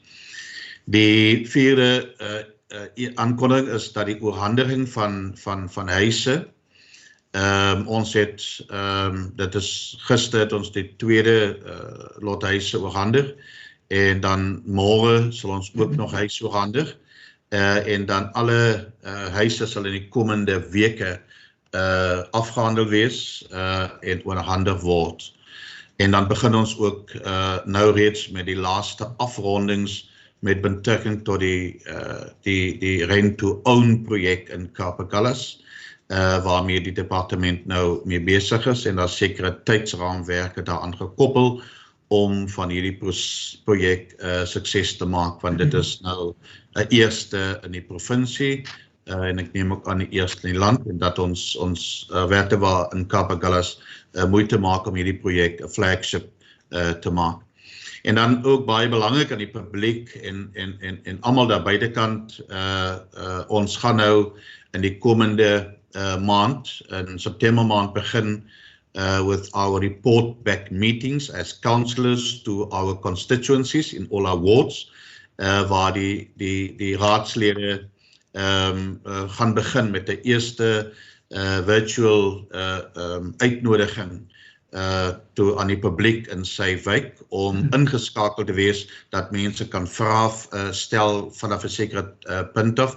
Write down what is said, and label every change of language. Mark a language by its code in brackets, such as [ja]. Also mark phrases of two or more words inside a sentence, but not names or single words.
[af] Die vierde aankondiging is dat die oorhandiging van huise, ons het, dit is gister het ons die tweede lot huise oorhandig en dan môre sal ons ook nog huise oorhandig en dan alle huise sal in die komende weke afgehandel wees en oorhandig word. En dan begin ons ook nou reeds met die laaste afrondings met betrekking tot die [en] rent to own [af] projek in Agulhas, waarmee die departement nou mee besig is en daar sekere tydsraamwerke daaraan gekoppel om van hierdie projek sukses te maak, want dit is nou 'n eerste in die provinsie en ek neem ook aan die eerste in die land en dat ons werkte in Agulhas moeite maak om hierdie projek 'n flagship te maak. En dan ook baie belangrik aan die publiek en almal daar buitekant, ons gaan nou in die komende maand, in September maand [en] begin with our report back meetings as councillors to our constituencies in all our wards, [af] waar die raadslede gaan begin met die eerste virtual uitnodiging toe aan die publiek in sy wijk om ingeskakel te wees dat mense kan vrae stel vanaf 'n sekere punt af.